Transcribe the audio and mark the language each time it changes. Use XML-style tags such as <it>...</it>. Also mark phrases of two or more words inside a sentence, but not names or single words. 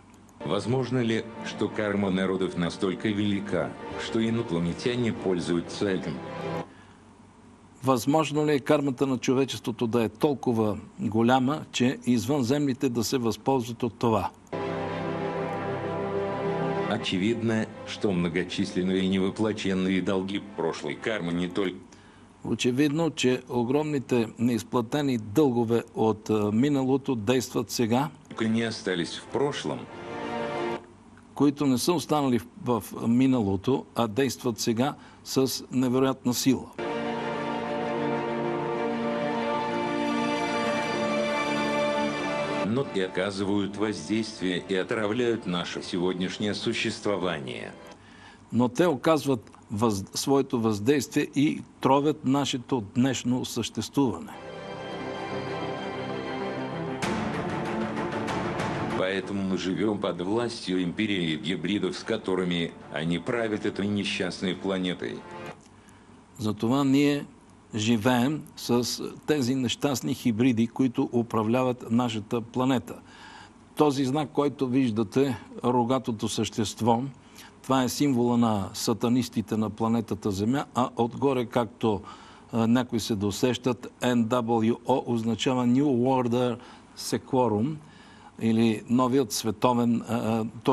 <ru>Возможно ли, что карма народов настолько велика, что инопланетяне пользуются этим?</ru> <bg>Възможно ли е кармата на човечеството да е толкова голяма, че извънземните да се възползват от това?</bg> <ru>Очевидно, что многочисленные невыплаченные долги прошлой кармы не только</ru> <bg>Очевидно, че огромните неизплатени дългове от миналото действат сега,</bg> <ru>не остались в прошлом,</ru> <bg>които не са останали в миналото, а действат сега с невероятна сила.</bg> <ru>но и оказывают воздействие и отравляют наше сегодняшнее существование.</ru> <bg>Но те оказват своето въздействие и тровят нашето днешно съществуване.</bg> <ru>Поэтому мы живем под властью империи гибридов, с которыми они правят этой несчастной планетой.</ru> <bg>Затова ние живеем с тези нещастни хибриди, които управляват нашата планета. Този знак, който виждате, рогатото същество, това е символа на сатанистите на планетата Земя, а отгоре, както някои се досещат, NWO означава New Order Seclorum, или новият световен, т.е.</bg>